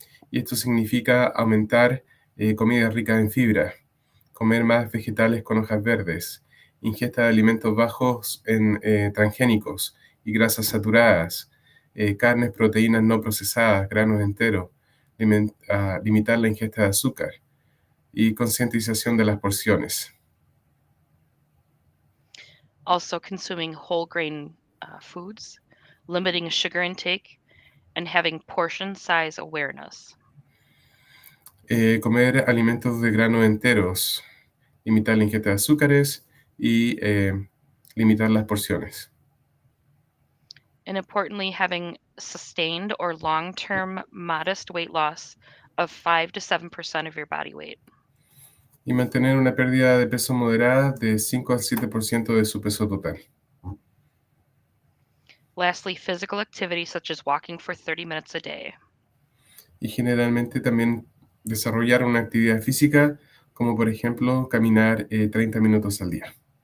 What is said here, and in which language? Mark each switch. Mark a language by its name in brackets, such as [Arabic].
[Spanish] Y esto significa aumentar comidas ricas en fibra, comer más vegetales con hojas verdes, ingesta de alimentos bajos en transgénicos y grasas saturadas, carnes, proteínas no procesadas, granos enteros, limitar la ingesta de azúcar y concientización de las porciones. [English] Also consuming whole grain foods, limiting sugar intake, and having portion size awareness. [Spanish] Comer alimentos de granos enteros, limitar la ingesta de azúcares y limitar las porciones. [English] And importantly, having sustained or long-term modest weight loss of 5 to 7% of your body weight. [Spanish] Y mantener una pérdida de peso moderada de 5 al 7% de su peso total. [English] Lastly, physical activity such as walking for 30 minutes a day. [Spanish] Y generalmente también desarrollar una actividad física, como por ejemplo caminar 30 minutos al día.